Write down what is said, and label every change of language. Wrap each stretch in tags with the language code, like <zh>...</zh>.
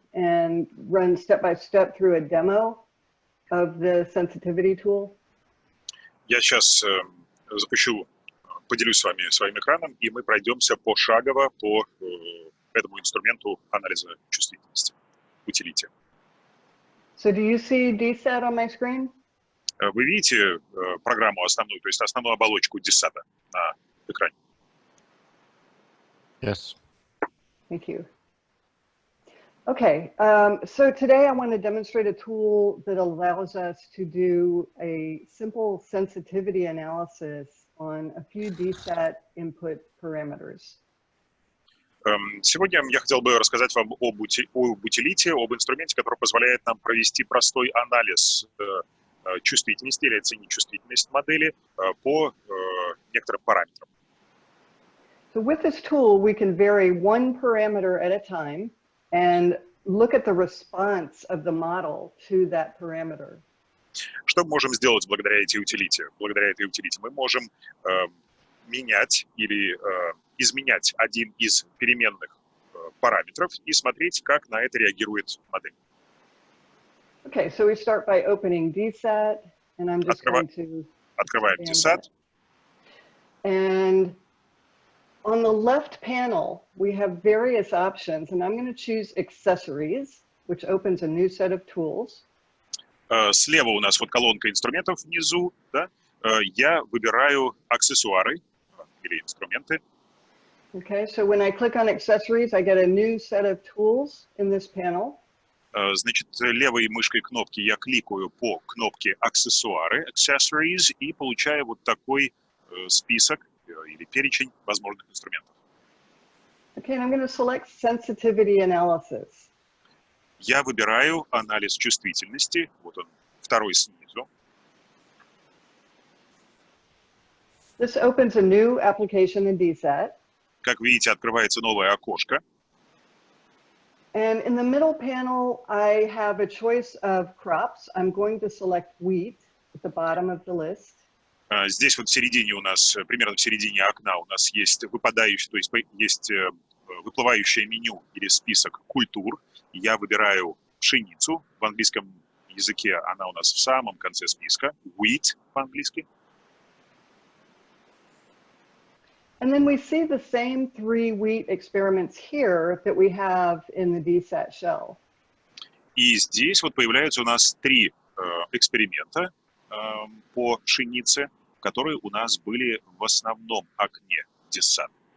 <en>and run step by step through a demo of the sensitivity tool?</en> <ru>Я сейчас запущу, поделюсь с вами своим экраном, и мы пройдемся пошагово по этому инструменту анализа чувствительности, утилите.</ru> <en>So do you see DSAT on my screen?</en> <ru>Вы видите программу основную, то есть основную оболочку DSAT на экране?</ru> <en>Yes. Thank you. Okay, so today I want to demonstrate a tool that allows us to do a simple sensitivity analysis on a few DSAT input parameters.</en> <ru>Сегодня я хотел бы рассказать вам об утилите, об инструменте, который позволяет нам провести простой анализ чувствительности или оценить чувствительность модели по некоторым параметрам.</ru> <en>So with this tool, we can vary one parameter at a time and look at the response of the model to that parameter.</en> <ru>Что мы можем сделать благодаря этой утилите? Благодаря этой утилите мы можем менять или изменять один из переменных параметров и смотреть, как на это реагирует модель.</ru> <en>Okay, so we start by opening DSAT, and I'm just going to</en> <ru>Открываем DSAT.</ru> <en>And on the left panel, we have various options, and I'm going to choose accessories, which opens a new set of tools.</en> <ru>Слева у нас вот колонка инструментов внизу, да? Я выбираю аксессуары или инструменты.</ru> <en>Okay, so when I click on accessories, I get a new set of tools in this panel.</en> <ru>Значит, левой мышкой кнопки я кликаю по кнопке аксессуары, accessories, и получаю вот такой список или перечень возможных инструментов.</ru> <en>Okay, and I'm going to select sensitivity analysis.</en> <ru>Я выбираю анализ чувствительности, вот он, второй снизу.</ru> <en>This opens a new application in DSAT.</en> <ru>Как видите, открывается новое окошко.</ru> <en>And in the middle panel, I have a choice of crops. I'm going to select wheat at the bottom of the list.</en> <ru>Здесь вот в середине у нас, примерно в середине окна у нас есть выпадающий, то есть есть выплывающее меню или список культур. Я выбираю пшеницу. В английском языке она у нас в самом конце списка. Wheat по-английски.</ru> <en>And then we see the same 3 wheat experiments here that we have in the DSAT shell.</en> <ru>И здесь вот появляются у нас 3 эксперимента по пшенице, которые у нас были в основном окне DSAT.</ru>